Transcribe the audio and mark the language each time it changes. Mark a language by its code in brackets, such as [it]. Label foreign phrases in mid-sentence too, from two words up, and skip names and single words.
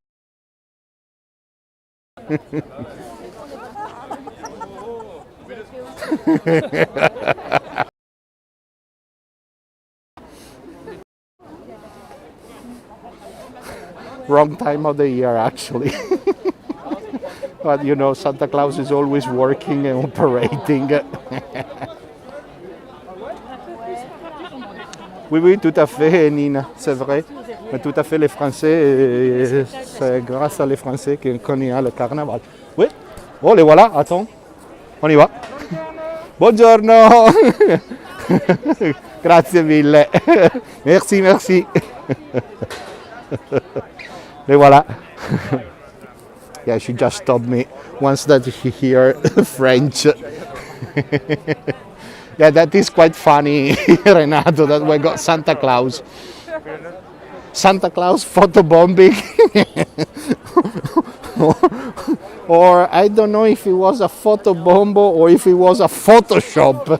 [en] Wrong time of the year, actually. But you know, Santa Claus is always working and operating. [fr] Oui, oui, tout à fait, Nina, c'est vrai. Mais tout à fait, les Français, c'est grâce à les Français qu'on y a le carnaval. Oui. Oh, les voilà, attends. On y va. [it] Buongiorno. Grazie mille. [fr] Merci, merci. Les voilà. [en] Yeah, she just stopped me once that she hear French. Yeah, that is quite funny, Renato, that we got Santa Claus. Santa Claus photobombing. Or I don't know if it was a photobomb or if it was a Photoshop.